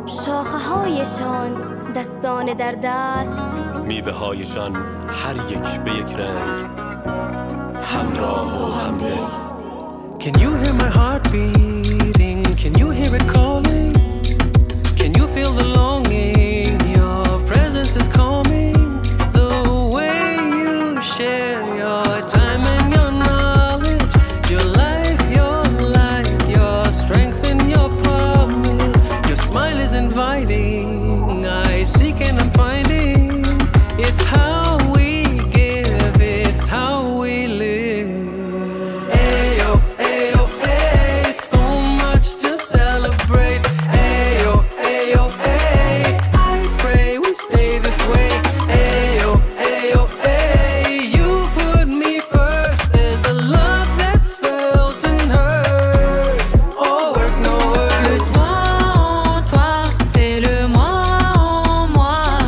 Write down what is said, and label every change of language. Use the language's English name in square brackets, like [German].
[Persian] شاخه هایشان دستان در دست، میوه هایشان هر یک به یک رنگ، همراه و همدل. [English] Can you hear my heart beating? Can you hear it calling? Can you feel the longing? Your presence is calming. The way you share your time and your knowledge, your life, your light, your strength and your promise. Your smile is inviting. I seek and I'm finding. It's how we give, it's how we live. Ayo, ayo, ay, so much to celebrate. Ayo, ayo, ay, I pray we stay this way. Ayo, ayo, ay, you put me first. There's a love that's felt and heard. Oh, work, no word. [French] Le toi en toi, c'est le moi en moi.